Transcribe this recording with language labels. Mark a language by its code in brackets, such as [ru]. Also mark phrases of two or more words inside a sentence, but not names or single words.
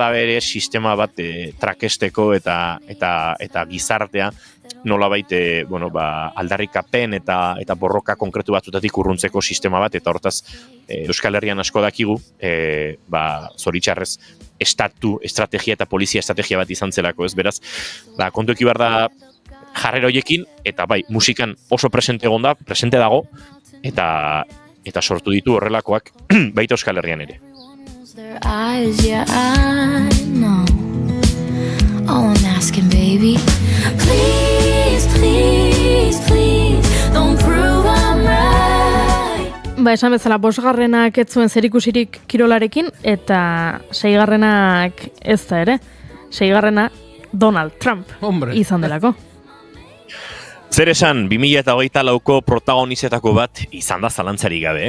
[eu] bere sistema bat trakesteko eta gizartea nolabait aldarrikapen eta borroka konkretu batzutatik urruntzeko sistema bat, eta hortaz Euskal Herrian asko dakigu, zoritxarrez estatu, estrategia eta polizia estrategia bat izan zelako, ez beraz, kontu eki behar da jarrera hoiekin, eta bai, musikan oso presente dago, eta sortu ditu horrelakoak baita Euskal Herrian ere. [en] Their eyes, yeah, I know. Oh, I'm asking, baby. Please, please, please, don't prove I'm right. [eu] Esan bezala, 5garrenak ez zuen zerikusirik kirolarekin, eta 6garrenak ez da ere. 6garrena Donald Trump izan delako. Zer esan, 2024ko protagonizetako bat izan da zalantzari gabe.